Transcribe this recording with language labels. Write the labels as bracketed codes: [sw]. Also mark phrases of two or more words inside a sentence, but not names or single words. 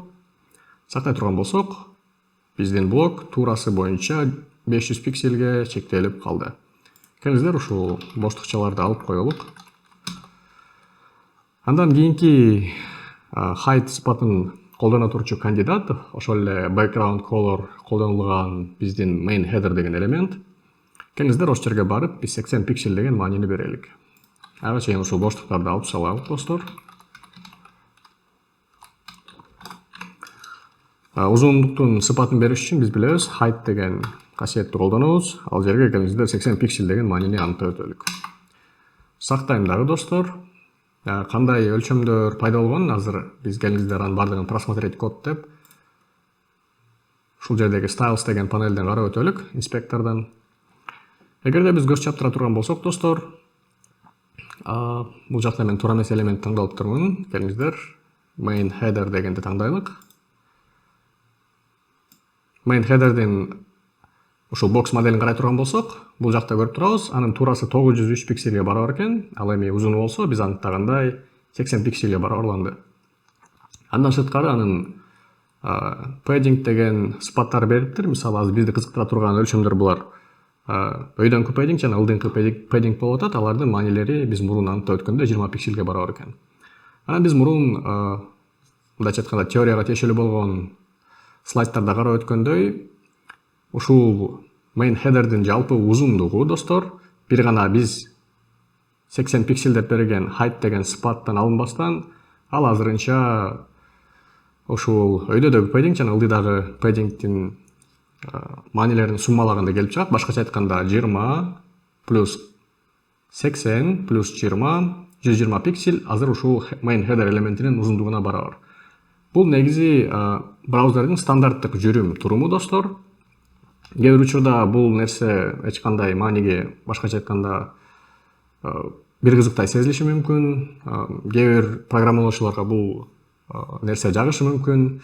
[ky] Сактай турган болсок, биздин блок туурасы боюнча 500 пиксельге чектелип калды. Келиңиздер, ушул боштукчаларды алып коелук. Андан кийинки height сыпатын колдоно турчу кандидат, ошол эле [en] background color [ky] колдонулган биздин [en] main header [ky] деген элемент. Келиңиздер, ошол жерге барып, биз 80 пиксель деген маанини берелик. Ага чейин ушул боштуктарды алып салабыз, достор. Узундуктун сыпатын бериш үчүн биз билебиз, height деген касиетти колдонобуз. Ал жерге келиңиздер 80 пиксель деген маанини аныктап өтөлүк. Сактайм дагы, достор. Кандай өлчөмдөр пайда болгонун азыр биз келиңиздер анын бардыгын [ru] просмотреть код [ky] деп ушул жердеги styles деген панелден карап өтөлүк, инспектордон. Эгерде биз көз чаптыра турган болсок, достор, бул жакта мен туура эмес элемент тандалып турмун. Келиңиздер, [en] main header [ky] дегенди тандайлык. [en] Main headerдин [ky] ушул бокс моделин карай турган болсок, бул жакта көрүп турабыз, анын туурасы 903 пиксельге барабар экен. Ал эми узуну болсо, биз анықтагандай 80 пиксельге барабарланды. Андан сырткары анын padding деген сыпаттары бериптир. Мисалы, азыр бизди кызыктыра турган өлчөмдөр булар. Өйдөңкү padding жана ылдыңкы padding болуп атат. Алардын маанилери биз мурун аныктап өткөндө 20 пиксельге барабар экен. Анан биз мурун мындайча айтканда теорияга тиешелүү болгон слайдтарда карап өткөндөй, ушул [en] main headerдин [ky] жалпы узундугу, достор, бир гана биз 80 пиксель деп берген height деген сыпаттан алынбастан, ал азырынча ушул өйдөдөгү padding жана ылдыйдагы paddingдин маанилерин суммалаганда келип чыгат. Башкача айтканда 20 плюс 80 плюс 20 120 пиксель азыр ушул [en] main header [ky] элементинин узундугуна барабар. Бул негизи браузердин стандарттык жүрүм туруму, достор. Кээ бир учурда бул нерсе эч кандай мааниге, башкача айтканда, бир кызыктай сезилиши мүмкүн. Кээ бир программалоочуларга бул нерсе жагышы мүмкүн.